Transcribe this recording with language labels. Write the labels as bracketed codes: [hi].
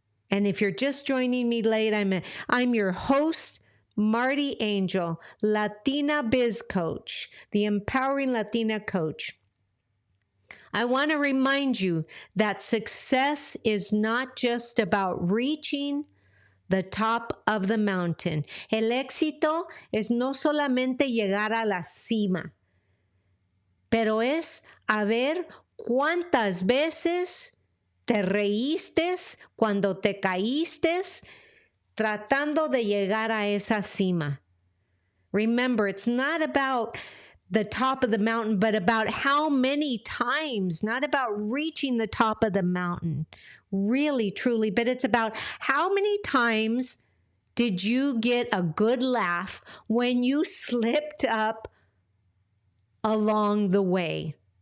[en] And if you're just joining me late, I'm your host, Marti Angel, Latina Biz Coach, the Empowering Latina Coach. I want to remind you that success is not just about reaching the top of the mountain. [es] El éxito es no solamente llegar a la cima, pero es a ver cuántas veces te reíste cuando te caíste tratando de llegar a esa cima. [en] Remember, it's not about the top of the mountain, but about how many times, not about reaching the top of the mountain, really, truly, but it's about how many times did you get a good laugh when you slipped up along the way.